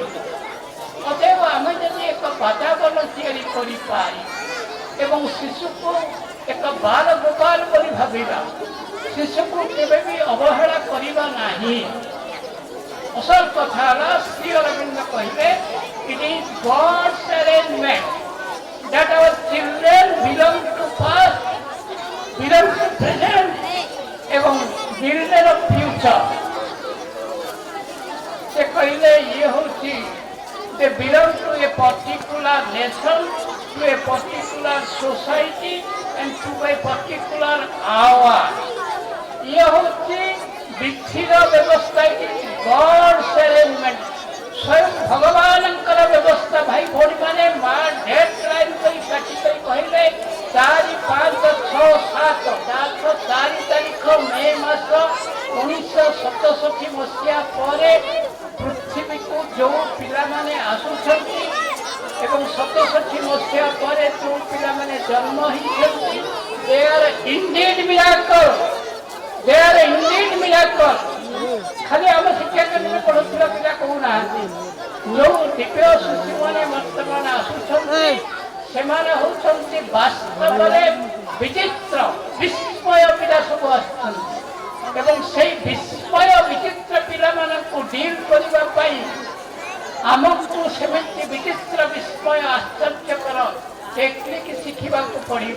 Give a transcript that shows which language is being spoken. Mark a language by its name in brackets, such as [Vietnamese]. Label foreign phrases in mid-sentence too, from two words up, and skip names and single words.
[Odia] ଅତଏବ ଆମେ ଯଦି ଏକ ବାତାବରଣ ତିଆରି କରିପାରି ଏବଂ ଶିଶୁକୁ ଏକ ବାଲ ଗୋପାଳ କରି ଭାବିବା, ଶିଶୁକୁ କେବେ ବି ଅବହେଳା କରିବା ନାହିଁ। ଅସଲ କଥା ହେଲା ଶ୍ରୀ ଅରବିନ୍ଦ କହିଲେ, [English] It is God's arrangement that our children belong to past, belong to present ଏବଂ builder of future। [Odia] ସେ କହିଲେ ଇଏ ହେଉଛି [English] they belong to a particular nation, to a particular society and to a particular hour। [Odia] ଇଏ ହେଉଛି ବିଧିର ବ୍ୟବସ୍ଥା, [English] God's arrangement, [Odia] ସ୍ୱୟଂ ଭଗବାନଙ୍କର ବ୍ୟବସ୍ଥା। ଭାଇ ଭଉଣୀମାନେ, ମା [English] date line [Odia] କରି କାଟି କରି କହିଲେ 4, 5, 6, 7 4 ତାରିଖ ମେ ମାସ 1967 ମସିହା ପରେ ପୃଥିବୀକୁ ଯେଉଁ ପିଲାମାନେ ଆସୁଛନ୍ତି ଏବଂ 67 ମସିହା ପରେ ଯେଉଁ ପିଲାମାନେ ଜନ୍ମ ହେଇଛନ୍ତି, [English] they are indeed miracle, they are indeed miracle। [Odia] ଖାଲି ଆମ ଶିକ୍ଷା କେନ୍ଦ୍ରରେ ପଢୁଥିବା ପିଲା କହୁନାହାନ୍ତି, ଯେଉଁ ଦିବ୍ୟ ଶିଶୁମାନେ ବର୍ତ୍ତମାନ ଆସୁଛନ୍ତି ସେମାନେ ହେଉଛନ୍ତି ବାସ୍ତବରେ ବିଚିତ୍ର ବିସ୍ମୟ ପିଲା ସବୁ ଆସୁଛନ୍ତି ଏବଂ ସେଇ ବିସ୍ମୟ ବିଚିତ୍ର ପିଲାମାନଙ୍କୁ ଡିଲ୍ କରିବା ପାଇଁ ଆମକୁ ସେମିତି ବିଚିତ୍ର ବିସ୍ମୟ ଆଶ୍ଚର୍ଯ୍ୟକର ଟେକ୍ନିକ୍ ଶିଖିବାକୁ ପଡ଼ିବ।